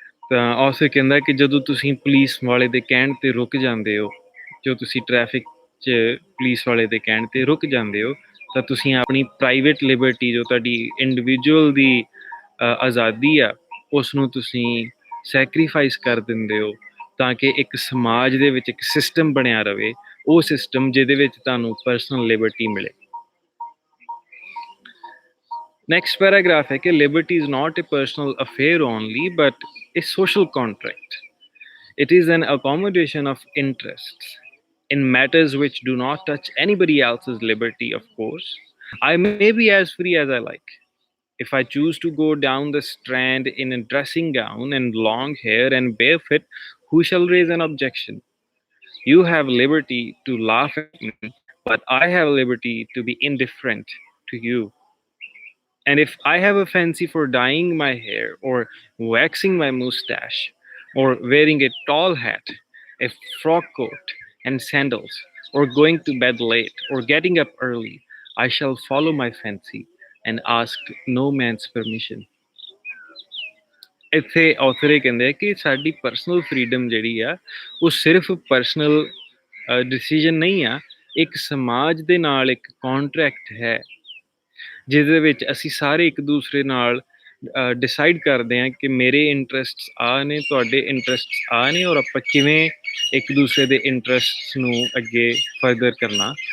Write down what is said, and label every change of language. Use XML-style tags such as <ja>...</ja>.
<pa>ਤਾਂ ਆਥਰ ਕਹਿੰਦਾ ਕਿ ਜਦੋਂ ਤੁਸੀਂ ਪੁਲਿਸ ਵਾਲੇ ਦੇ ਕਹਿਣ 'ਤੇ ਰੁਕ ਜਾਂਦੇ ਹੋ, ਜੋ ਤੁਸੀਂ ਟ੍ਰੈਫਿਕ 'ਚ ਪੁਲਿਸ ਵਾਲੇ ਦੇ ਕਹਿਣ 'ਤੇ ਰੁਕ ਜਾਂਦੇ ਹੋ, ਤਾਂ ਤੁਸੀਂ ਆਪਣੀ ਪ੍ਰਾਈਵੇਟ ਲਿਬਰਟੀ, ਜੋ ਤੁਹਾਡੀ ਇੰਡੀਵਿਜੂਅਲ ਦੀ ਆਜ਼ਾਦੀ ਆ, ਉਸ ਨੂੰ ਤੁਸੀਂ ਸੈਕਰੀਫਾਈਸ ਕਰ ਦਿੰਦੇ ਹੋ ਤਾਂ ਕਿ ਇੱਕ ਸਮਾਜ ਦੇ ਵਿੱਚ ਇੱਕ ਸਿਸਟਮ ਬਣਿਆ ਰਹੇ, ਉਹ ਸਿਸਟਮ ਜਿਹਦੇ ਵਿੱਚ ਤੁਹਾਨੂੰ ਪਰਸਨਲ ਲਿਬਰਟੀ ਮਿਲੇ।</pa> <en>Next paragraph</en> <hi>है कि</hi> <en>liberty is not a personal affair only, but a social contract. It is an accommodation of interests in matters which do not touch anybody else's liberty, of course. I may be as free as I like. If I choose to go down the Strand in a dressing gown and long hair and barefoot, who shall raise an objection? You have liberty to laugh at me, but I have liberty to be indifferent to you. And if I have a fancy for dyeing my hair or waxing my mustache or wearing a tall hat, a frock coat and sandals, or going to bed late or getting up early, I shall follow my fancy and ask no man's permission.</en> <pa>ਇੱਥੇ author ਇਹ ਕਹਿੰਦੇ ਆ ਕਿ ਸਾਡੀ personal freedom ਜਿਹੜੀ ਆ ਉਹ ਸਿਰਫ ਪਰਸਨਲ ਡਿਸੀਜਨ ਨਹੀਂ ਆ, ਇੱਕ ਸਮਾਜ ਦੇ ਨਾਲ ਇੱਕ ਕੌਂਟਰੈਕਟ ਹੈ ਜਿਹਦੇ ਵਿੱਚ ਅਸੀਂ ਸਾਰੇ ਇੱਕ ਦੂਸਰੇ ਨਾਲ ਡਿਸਾਈਡ ਕਰਦੇ ਹਾਂ ਕਿ ਮੇਰੇ ਇੰਟਰਸਟਸ ਆ ਨੇ, ਤੁਹਾਡੇ ਇੰਟਰਸਟਸ ਆ ਨੇ, ਔਰ ਆਪਾਂ ਕਿਵੇਂ ਇੱਕ ਦੂਸਰੇ ਦੇ ਇੰਟਰਸਟਸ ਨੂੰ ਅੱਗੇ ਫਰਦਰ ਕਰਨਾ।</pa>